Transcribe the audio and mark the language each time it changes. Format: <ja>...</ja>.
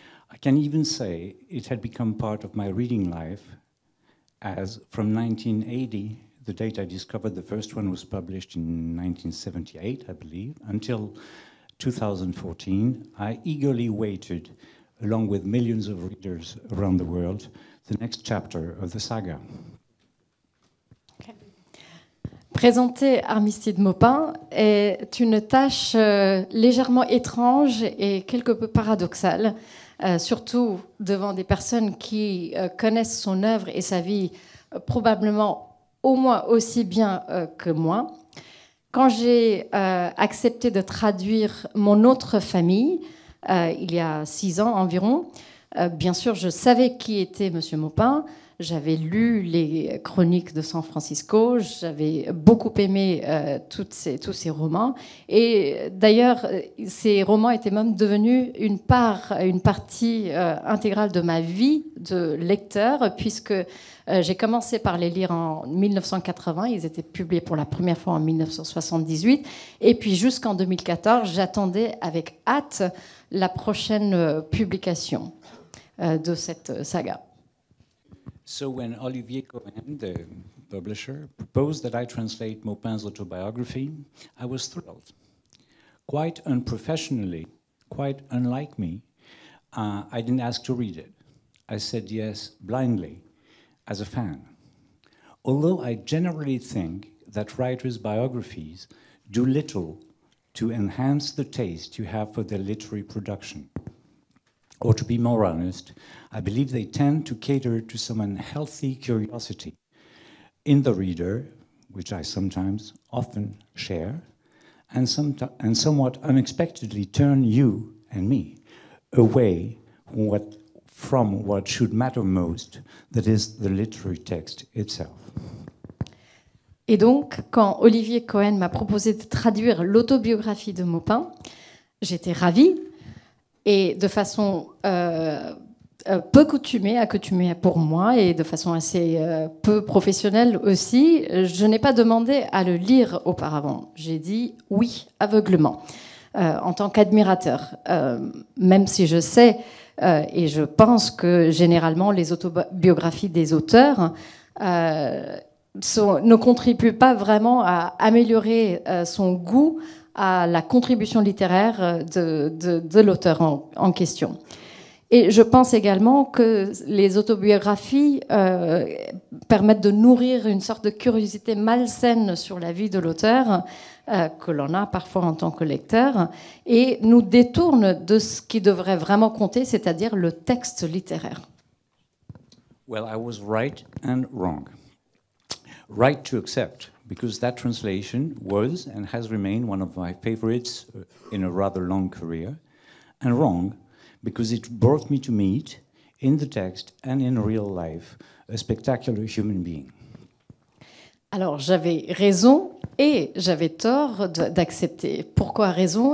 <en>I can even say it had become part of my reading life, as from 1980, the date I discovered the first one was published in 1978, I believe, until 2014, I eagerly waited, along with millions of readers around the world, the next chapter of the saga. Okay.</en> <fr>Présenter Armstead Maupin est une tâche légèrement étrange et quelque peu paradoxale. Surtout devant des personnes qui connaissent son œuvre et sa vie probablement au moins aussi bien que moi. Quand j'ai accepté de traduire Mon autre famille, il y a 6 ans environ, bien sûr, je savais qui était M. Maupin. J'avais lu les Chroniques de San Francisco, j'avais beaucoup aimé tous ces romans. Et d'ailleurs, ces romans étaient même devenus une partie intégrale de ma vie de lecteur, puisque j'ai commencé par les lire en 1980. Ils étaient publiés pour la première fois en 1978. Et puis jusqu'en 2014, j'attendais avec hâte la prochaine publication de cette saga.</fr> <en>So when Olivier Cohen, the publisher, proposed that I translate Maupin's autobiography, I was thrilled. Quite unprofessionally, quite unlike me, I didn't ask to read it. I said yes blindly, as a fan. Although I generally think that writers' biographies do little to enhance the taste you have for their literary production. Or to be more honest, I believe they tend to cater to some unhealthy curiosity in the reader, which I sometimes, often share, and somewhat unexpectedly turn you and me away from what should matter most, that is the literary text itself.</en> <fr>Et donc, quand Olivier Cohen m'a proposé de traduire l'autobiographie de Maupin, j'étais ravie. Et de façon peu accoutumée pour moi et de façon assez peu professionnelle aussi, je n'ai pas demandé à le lire auparavant. J'ai dit oui aveuglement, en tant qu'admirateur. Même si je sais et je pense que généralement les autobiographies des auteurs ne contribuent pas vraiment à améliorer son goût à la contribution littéraire de l'auteur en question. Et je pense également que les autobiographies permettent de nourrir une sorte de curiosité malsaine sur la vie de l'auteur, que l'on a parfois en tant que lecteur, et nous détournent de ce qui devrait vraiment compter, c'est-à-dire le texte littéraire.</fr> <en>Well, I was right and wrong. Right to accept, because that translation was and has remained one of my favorites in a rather long career, and wrong, because it brought me to meet, in the text and in real life, a spectacular human being.</en> <fr>Alors, j'avais raison et j'avais tort d'accepter. Pourquoi raison?</fr>